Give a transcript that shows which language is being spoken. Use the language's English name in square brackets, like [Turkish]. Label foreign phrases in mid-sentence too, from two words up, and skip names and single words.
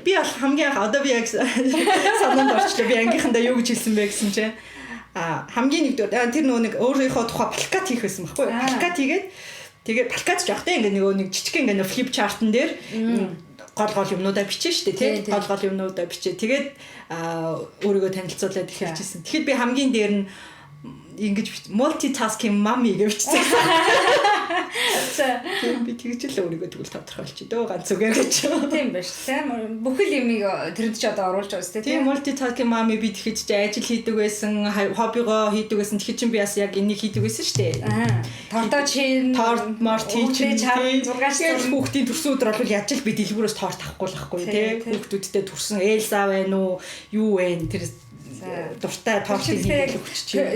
[Mongolian] Би бол хамгийн анх одоо би яг санаанд орчлоо. Би ангийнхандаа юу гэж хэлсэн бэ гэсэн чинь хамгийн нэгдүгээр тэр нөгөө нэг өөрийнхөө тухай плакат хийх байсан байхгүй юу? Плакат хийгээд тэгээд плакат жоох те ингээ нэг жижиг ингээ флип чартн дээр гол юмнуудаа бичээ штэ тий гол юмнуудаа бичээ тэгээд өөрийгөө танилцуулаад эхэлж ирсэн. Тэгэхэд би хамгийн дээр нь ингэж [English] multitasking mommy [Mongolian] гэж бичсэн. Тийм би тэгж л өөрийгөө тэгвэл тодорхойлчих дөө ганц үгээр гэж. Тийм байж тийм бүхэл юмыг тэрэнд ч одоо оруулж байгаа шүү дээ. Тийм [English] multitasking mommy [Mongolian] би тэгэхэд ч ажил хийдэг байсан, хоббигоо хийдэг байсан. Тэгэхэд ч би бас яг энийг хийдэг байсан шүү дээ. Тортоо чин, торт март хийчих. Хүүхдийн төрсөн өдөр бол яаж л би дэлгүүрээс торт авахгүй л ахгүй тий. Хүүхдүүдтэй төрсөн Элса байна уу, юу вэ тэр дуртай тортыг хийгээд өгч.